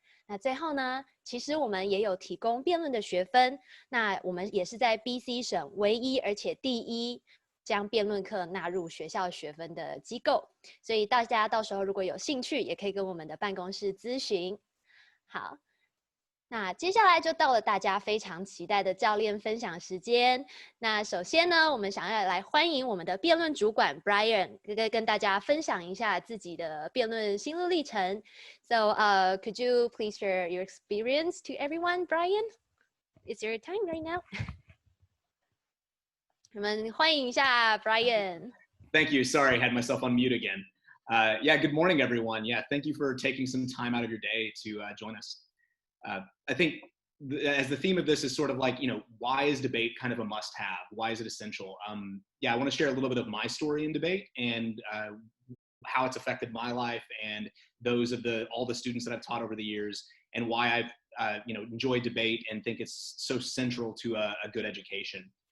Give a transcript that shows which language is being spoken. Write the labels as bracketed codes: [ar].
[zh] 那最后呢，其实我们也有提供辩论的学分，那我们也是在 BC 省唯一而且第一将辩论课纳入学校学分的机构，所以大家到时候如果有兴趣，也可以跟我们的办公室咨询。好。那接下来就到了大家非常期待的教练分享时间。那首先呢，我们想要来欢迎我们的辩论主管 Bryan 跟大家分享一下自己的辩论心路历程。 [en] So, could you please share your experience to everyone, Bryan? It's your time right now. [zh] 我们欢迎一下 Bryan. [en] Thank you. Sorry, I had myself on mute again. Yeah, good morning, everyone. Yeah, thank you for taking some time out of your day to join us. I think as the theme of this is sort of like, why is debate kind of a must-have? Why is it essential? Yeah, I want to share a little bit of my story in debate and how it's affected my life and those of all the students that I've taught over the years, and why I've enjoyed debate and think it's so central to a good education.